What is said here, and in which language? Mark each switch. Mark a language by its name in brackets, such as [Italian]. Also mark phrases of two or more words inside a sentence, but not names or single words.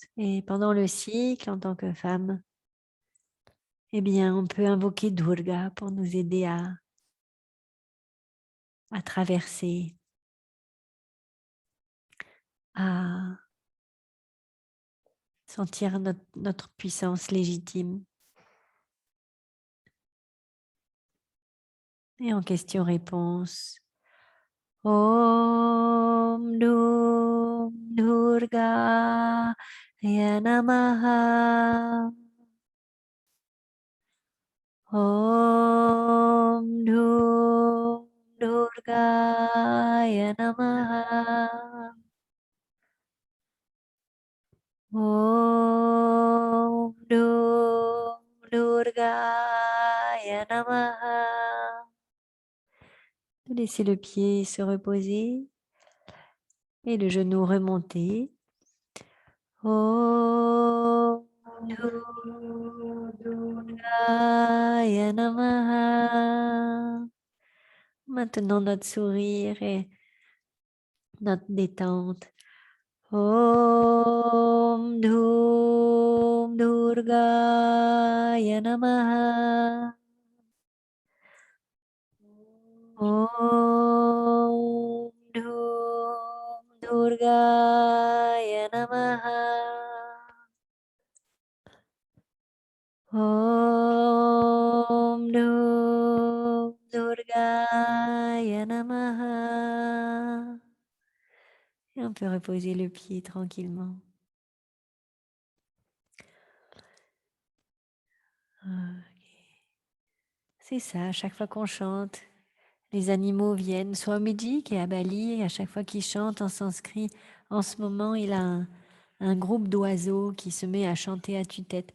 [French] Et pendant le cycle, en tant que femme, eh bien, on peut invoquer Durga pour nous aider à traverser, à sentir notre puissance légitime. Et en question-réponse, [Sanskrit] Om Dum Durga Namaha. Om Dum Durga Namaha. Om Dum Durga Namaha. [French] Laissez le pied se reposer et le genou remonter. [Sanskrit] Om Durgaya Namaha. [French] Maintenant notre sourire et notre détente. [Sanskrit] Om Durgaya Namaha. Om Durgaya Namaha. Om Durgaya Namaha. [French] Et on peut reposer le pied tranquillement. Okay. C'est ça, à chaque fois qu'on chante, les animaux viennent, soit Swamiji qui est à Bali, et à chaque fois qu'il chante en sanskrit, en ce moment, il a un groupe d'oiseaux qui se met à chanter à tue-tête.